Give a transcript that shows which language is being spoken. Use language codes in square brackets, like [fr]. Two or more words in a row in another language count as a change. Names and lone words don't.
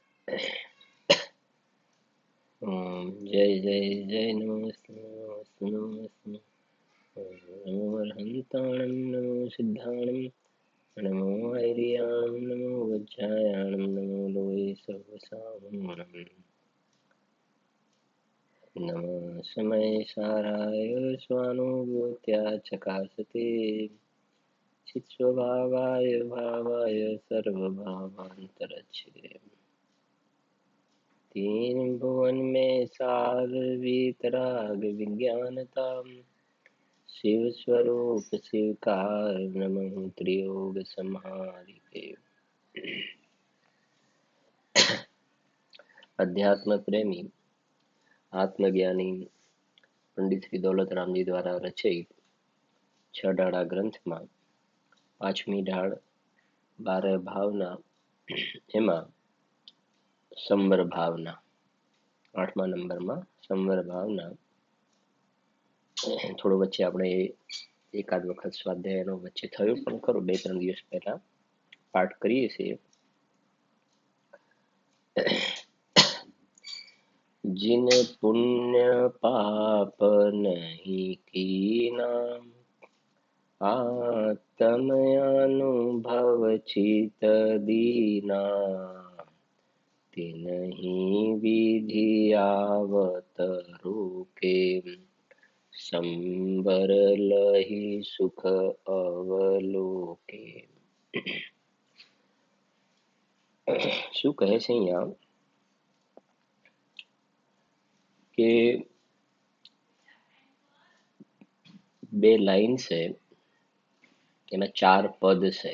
[sa] ओम जय जय जय नमो विष्णु नमो विष्णु [pra] नमो अर्हन्ताणं नमो सिद्धाणं नमो ऐर्याणं नमो वज्रायाणं नमो लोये सर्वसावरणं [sa] नमः समय साराय स्वानुभूत्या चकासते चित्स्वभावाय भावाय सर्वभावान्तरच्छिदे [hi] तीन भुवन में सार वीतराग विज्ञानताम शिव स्वरूप शिवकार नमः त्रियोग संहारिके। अध्यात्म प्रेमी आत्मज्ञानी पंडित श्री दौलतरामजी द्वारा रचित [gu] 6 ડાળા ગ્રંથમાં 5મી ડાળ 12 ભાવના એમાં સંવર ભાવના 8મા નંબરમાં સંવર ભાવના થોડો વચ્ચે આપણે એકાદ વખત સ્વાધ્યાયનો વચ્ચે થયો પણ ખરો 2-3 દિવસ પહેલા પાઠ કરીએ છીએ। [hi] जिन पुण्य पाप नहीं कीना आत्मयानुभव चित दीना तिन्हीं विधि आवत रूके संबर लहि सुख अवलोके। [gu] શું કહે છે અહીંયા કે 2 લાઈન છે એમાં 4 પદ છે।